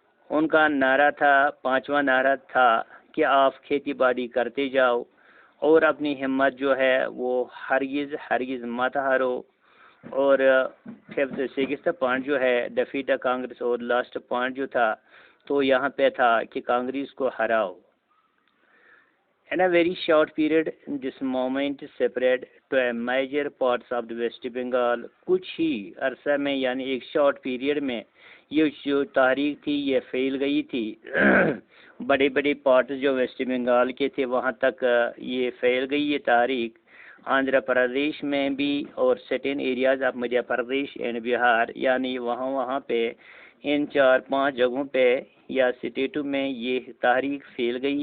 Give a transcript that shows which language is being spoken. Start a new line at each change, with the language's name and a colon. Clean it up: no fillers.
Urdu: ان کا نعرہ تھا، پانچواں نعرہ تھا کہ آپ کھیتی باڑی کرتے جاؤ اور اپنی ہمت جو ہے وہ ہرگز مت ہارو. اور سکستھ پوائنٹ جو ہے ڈیفیٹ کانگریس. اور لاسٹ پوائنٹ جو تھا تو یہاں پہ تھا کہ کانگریس کو ہراؤ.
English: In a very short period, this movement spread to a major parts of the West Bengal.
Urdu: کچھ ہی عرصہ میں یعنی ایک شارٹ پیریڈ میں یہ جو تحریک تھی یہ پھیل گئی تھی. بڑے بڑے پارٹس جو ویسٹ بنگال کے تھے وہاں تک یہ پھیل گئی یہ تحریک. آندھرا پردیش میں بھی اور
English: certain areas of Madhya Pradesh and Bihar,
Urdu: یعنی وہاں پہ ان 4-5 جگہوں پہ یا اسٹیٹوں میں یہ تحریک پھیل گئی.